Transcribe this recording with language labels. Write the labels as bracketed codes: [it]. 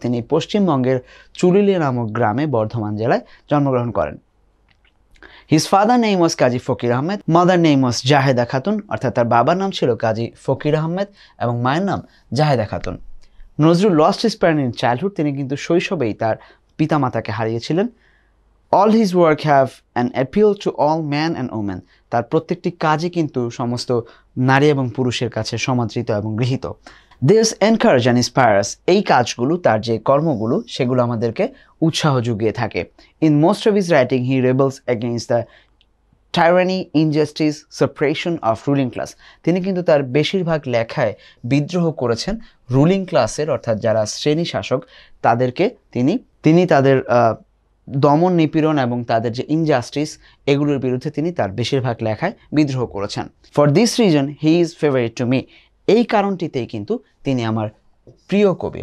[bn] তিনি পশ্চিমবঙ্গের চুরুলিয়া নামক গ্রামে বর্ধমান জেলায় জন্মগ্রহণ করেন। [en] His father name was Kazi Fakir Ahmed, mother name was Jaheda Khatun. [bn] অর্থাৎ তার বাবার নাম ছিল কাজী ফকির আহমেদ এবং মায়ের নাম Zaheda Khatun. [en] Nazrul lost his parents in childhood. [bn] তিনি কিন্তু শৈশবেই তার পিতামাতাকে হারিয়েছিলেন। [en] All his work have an appeal to all men and women. [bn] তার প্রত্যেকটি কাজই কিন্তু সমস্ত নারী এবং পুরুষের কাছে সমাদৃত এবং গৃহীত। [en] This encourage and inspires, [bn] এই কাজগুলো তার যে কর্মগুলো সেগুলো আমাদেরকে উৎসাহ জুগিয়ে থাকে। [en] In most of his writing he rebels against the tyranny, injustice, suppression of ruling class. [bn] তিনি কিন্তু তার বেশিরভাগ লেখায় বিদ্রোহ করেছেন রুলিং ক্লাসের, অর্থাৎ যারা শ্রেণী শাসক তাদেরকে তিনি তাদের দমন নিপীড়ন এবং তাদের যে ইনজাস্টিস এগুলোর বিরুদ্ধে তিনি তার বেশিরভাগ লেখায় বিদ্রোহ করেছেন। [en] for this reason he is favourite to me, [bn] এই কারণটিতেই কিন্তু তিনি আমার প্রিয় কবি।